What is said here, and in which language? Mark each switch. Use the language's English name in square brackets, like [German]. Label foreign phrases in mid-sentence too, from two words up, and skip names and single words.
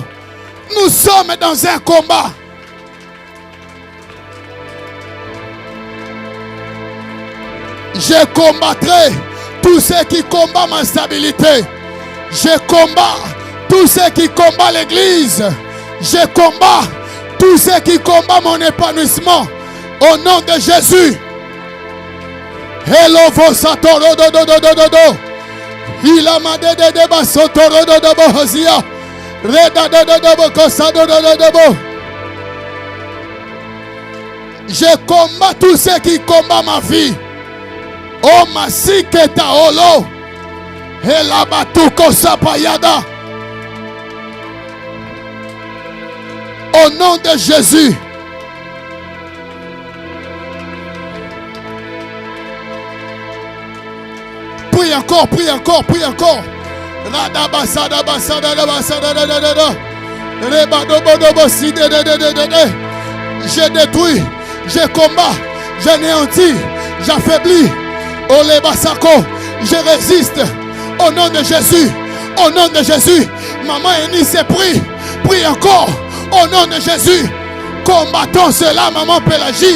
[French] Nous sommes dans un combat. Je combattrai tous ceux qui combattent ma stabilité. Je combats tous ceux qui combattent l'église. Je combats tous ceux qui combattent mon épanouissement. Au nom de Jésus. Hello, Vosatoro do do do do do do. Il a ma de basotoro do do bohozia. Reda do do do bokosado do do do bo. Je combats tous ceux qui combattent ma vie. Oh masiketa olo. Hela batuko sapayada. Au nom de Jésus. Prie encore, prie encore, prie encore. Radabasada basada basada da da da da. Rebadobodobo si de de de de de de. Je détruis, je combats, j'anéantis, j'affaiblis. Ole basako, je résiste. Au nom de Jésus, au nom de Jésus. Maman Eunice prie, prie encore. Au nom de Jésus, combattons cela, maman Pélagie.